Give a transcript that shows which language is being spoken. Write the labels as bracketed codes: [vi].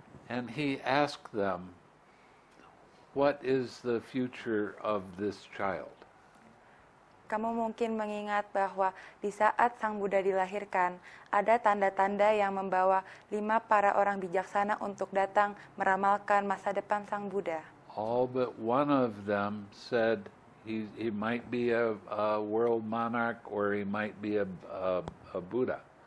[en] And he asked them, what is the future of this child? [id] Kamu mungkin mengingat bahwa di saat Sang Buddha dilahirkan, ada tanda-tanda yang membawa 5 para orang bijaksana untuk datang meramalkan masa depan Sang Buddha. [en] All but one of them said he might be a world monarch or he might be a Buddha.